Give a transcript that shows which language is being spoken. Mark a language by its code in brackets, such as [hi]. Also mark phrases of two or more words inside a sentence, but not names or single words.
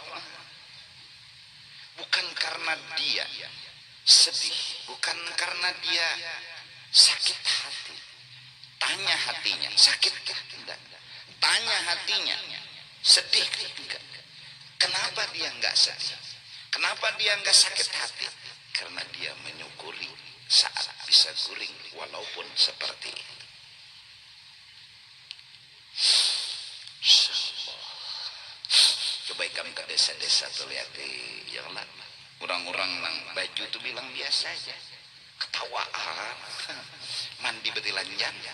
[id] Bukan karena dia sedih, bukan karena dia sakit hati. Tanya hatinya, sakit tidak? Tanya hatinya, sedih tidak? Kenapa dia nggak sedih? Kenapa dia nggak sakit hati? Karena dia menyukuri saat bisa guring walaupun seperti itu. [bjn] Coba ikam ke desa-desa tuh lihat yang lama. Orang-orang nang baju tuh bilang biasa aja, ketawaan, mandi betilanjang.